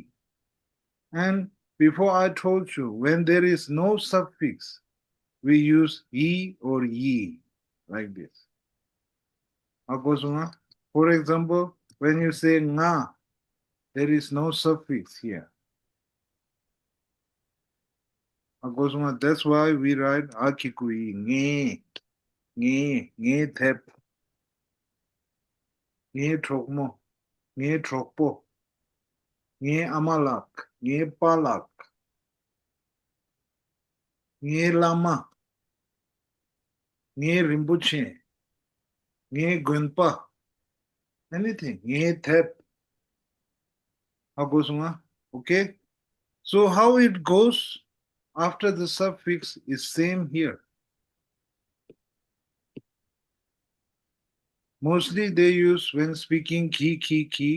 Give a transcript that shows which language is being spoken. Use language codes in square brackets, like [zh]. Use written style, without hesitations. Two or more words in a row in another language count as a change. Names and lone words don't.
[en] And before I told you, when there is no suffix, we use yi or yi, like this. For example, when you say nga, there is no suffix here. That's why we write [bo] akikui, ངའི་དེབ་, ངའི་གྲོགས་མོ་, ངའི་གྲོགས་པོ་, ངའི་ཨ་མ་ལགས་, ངའི་པ་ལགས་, ངའི་བླ་མ་, ངའི་རིན་པོ་ཆེ་, ངའི་དགོན་པ, anything, ངའི་དེབ. [en] Okay? So how it goes after the suffix is same here. Mostly they use when speaking ki.